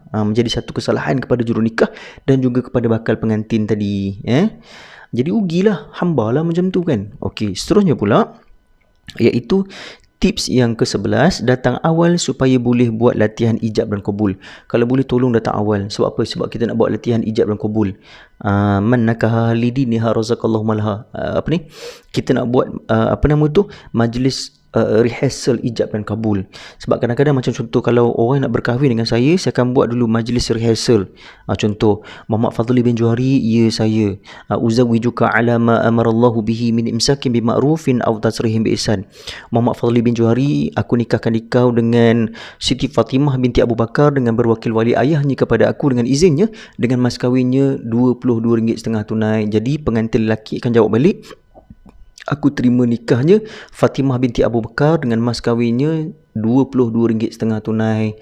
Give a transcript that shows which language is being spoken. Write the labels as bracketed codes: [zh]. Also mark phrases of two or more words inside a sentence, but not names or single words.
[ms] Menjadi satu kesalahan kepada jurunikah dan juga kepada bakal pengantin tadi, jadi rugilah, hamba lah macam tu kan. Okey, seterusnya pula iaitu tips yang ke-11, datang awal supaya boleh buat latihan ijab dan kabul. Kalau boleh tolong datang awal. Sebab apa? Sebab kita nak buat latihan ijab dan kabul. [ar] من نكحها لدينها رزقه الله مالها. [ms] Kita nak buat majlis rehearsal ijab dan kabul. Sebab kadang-kadang macam contoh, kalau orang nak berkahwin dengan saya akan buat dulu majlis rehearsal. Contoh, Muhammad Fadli bin Johari, ya saya, [ar] أزوجك على ما أمر الله به من إمساك بمعروف أو تسريح بإحسان. [ms] Muhammad Fadli bin Johari, aku nikahkan kau dengan Siti Fatimah binti Abu Bakar dengan berwakil wali ayahnya kepada aku dengan izinnya, dengan mas kahwinnya RM22.5 tunai. Jadi pengantin lelaki akan jawab balik, aku terima nikahnya Fatimah binti Abu Bakar dengan mas kahwinnya RM22.5 tunai.